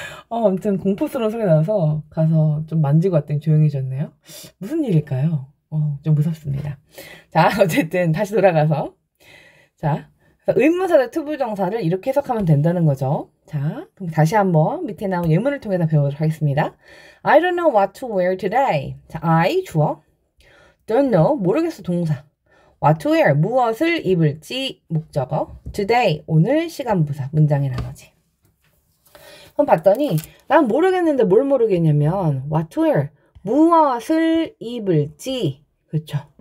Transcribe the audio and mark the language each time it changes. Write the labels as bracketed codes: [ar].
[ko] 아무튼 공포스러운 소리 나서 가서 좀 만지고 왔더니 조용해졌네요. 무슨 일일까요? 좀 무섭습니다. 자, 어쨌든 다시 돌아가서. 자, 의문사적 투부정사를 이렇게 해석하면 된다는 거죠. 자, 그럼 다시 한번 밑에 나온 예문을 통해서 배우도록 하겠습니다. [en] I don't know what to wear today. [ko] 자, I 주어. [en] Don't know [ko] 모르겠어 동사. [en] What to wear [ko] 무엇을 입을지 목적어. Today 오늘 시간부사 문장의 나머지. 그럼 봤더니 난 모르겠는데 뭘 모르겠냐면 [en] what to wear [ko] 무엇을 입을지 그렇죠.